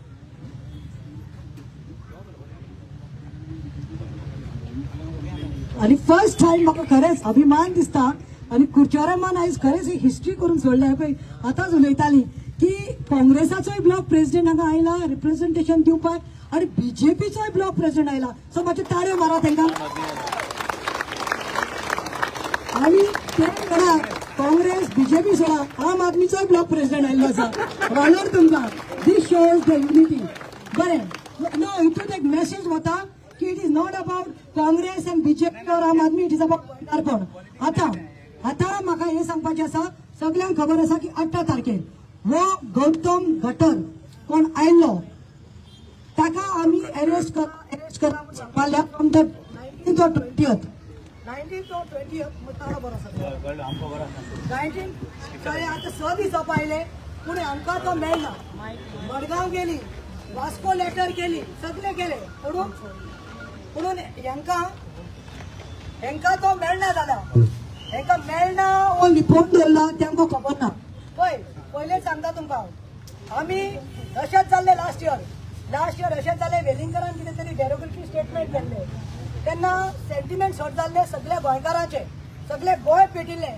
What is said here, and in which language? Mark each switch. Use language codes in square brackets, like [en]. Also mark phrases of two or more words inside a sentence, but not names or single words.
[kok] आणि [en] first time [kok] म्हाका खरेंच अभिमान दिसता आणि कुडचोरेमान आयज खरेंच ही हिस्ट्री करून सोडल्या पळय आतांच उलयताली की काँग्रेसाचोय [en] block president [kok] हांगा आयला रिप्रेझेंटेशन दिवपाक आणि बीजेपीचोय [en] block president [kok] आयला सो मातशे ताळयो मारा तांकां आणि ते म्हणा काँग्रेस बीजेपी सोडा आम आदमीचोय [en] block president [kok] आयल्लो आसा वालोर तुमकां [en] this shows the unity [kok] बरें नो हितून एक [en] मेसेज वता की it is not about Congress and BJP aur Aam Aadmi it is about [kok] गोंयकारपण आता म्हाका हे सांगपाचें आसा सगळ्यांक खबर आसा की 18 तारखेर हो गौतम गटर कोण आयल्लो ताका आमी अरेस्ट करा सांगपाल्या [en] from the 19th or 20th 19th or 20th [kok] ताळो बरो आसा 19 आता 6 दीस जावपा आयले पूण हांकां तो मेळना मडगांव गेली वास्को लेटर केली सगळे केले म्हणून हेंकां तो मेळना जाल्या हेंकां मेळना हो लिपोवन दवरला तेंकां खबर ना पयले सांगता तुमकां आमी अशेंच जाल्ले [en] last year [kok] अशेंच जाल्ले वेलिंगकरान कितें तरी [en] derogatory statement [kok] केल्ले तेन्ना [en] sentiment short [kok] जाल्ले सगळे गोंयकारांचे सगळे गोंय पेटिल्ले